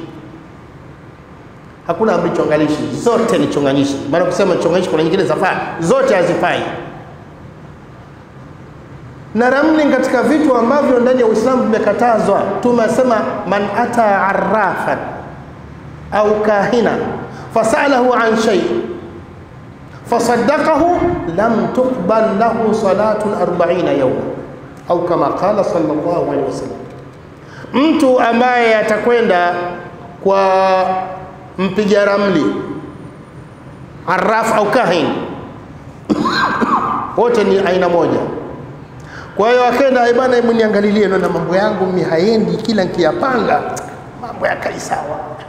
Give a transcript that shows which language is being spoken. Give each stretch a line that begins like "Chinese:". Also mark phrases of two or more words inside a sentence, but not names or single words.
Swahili: Hakuna ramli chonganishi, zote ni chonganishi. Maana kusema chonganishi kuna nyingine zafaa, zote hazifai. Na ramli katika vitu ambavyo ndani ya Uislamu vimekatazwa.
Arabic: Tumesema من أتى عرافا أو كاهنا فسأله عن شيء فصدقه لم تقبل له صلاة 40 يوما أو كما قال صلى الله عليه وسلم.
Swahili: Mtu ambaye atakwenda kwa mpiga ramli, arraf au kahin, wote ni aina moja. Kwa hiyo akaenda, bwana hebu niangalilie na mambo yangu mimi haendi, kila nikiyapanga mambo yakai sawa.